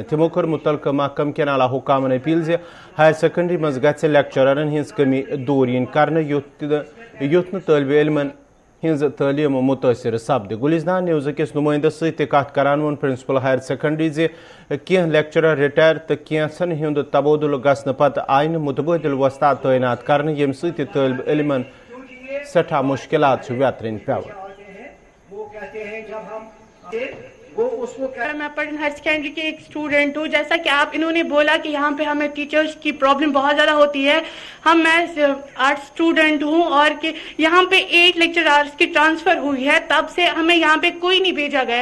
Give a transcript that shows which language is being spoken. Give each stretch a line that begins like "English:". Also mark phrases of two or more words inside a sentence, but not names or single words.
Kashmiri: تمو کر متعلقہ محکم کن اعلی حکامن اپیل زِ
English: higher secondary
Kashmiri: مز گژھِ لیکچررن ہز کمی دور کرنے یُتھ نہٕ طالب علمن ہز تعلیم متاثر سپدِ. گلزدان نیوز کس نمائندس ست کت کران وون
English: principal higher secondary
Kashmiri: زِ کینٛہہ لیکچرر رٹائر تو کینٛژن ہُنٛد تبادل گژھنہٕ پتہٕ آیہِ نہٕ متبادل وستاد تعینات کرنہٕ ییٚمہِ سۭتۍ طالب علمن سٹھا مشکلات چھِ ویترٕنۍ پیوان.
Urdu: میں پٹن
English: higher secondary
Urdu: کے ایک اسٹوڈنٹ ہوں. جیسا کہ آپ انہوں نے بولا کہ یہاں پہ ہمیں ٹیچرز کی پرابلم بہت زیادہ ہوتی ہے. میں
English: art student
Urdu: ہوں اور کہ یہاں پہ 8 لیکچررز کی ٹرانسفر ہوئی ہے, تب سے ہمیں یہاں پہ کوئی نہیں بھیجا گیا.